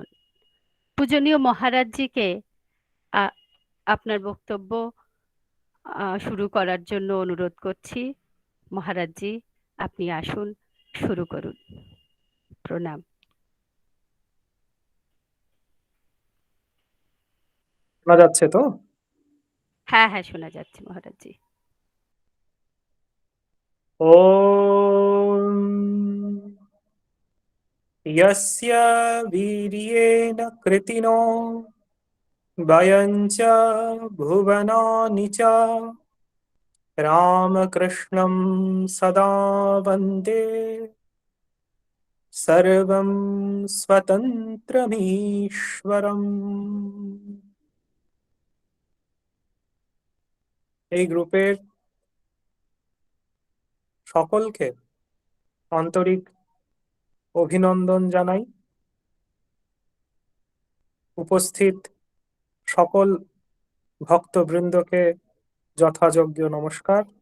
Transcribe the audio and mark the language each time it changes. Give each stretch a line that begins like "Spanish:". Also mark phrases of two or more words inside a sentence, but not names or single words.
Bangla: পূজনীয় মহারাজজিকে আপনার বক্তব্য শুরু করার জন্য অনুরোধ করছি। মহারাজজি, আপনি আসুন, শুরু করুন। প্রণাম। শোনা যাচ্ছে তো? হ্যাঁ হ্যাঁ, শোনা যাচ্ছে মহারাজজি।
Sanskrit: ওম यस्य वीर्येण कृतिनो वयं च भुवनानि च रामकृष्णं सदा वन्दे सर्वं स्वतन्त्रमीश्वरम्।
Bangla: এই গ্রুপের সকলকে আন্তরিক অভিনন্দন জানাই। উপস্থিত সকল ভক্তবৃন্দকে যথাযোগ্য নমস্কার।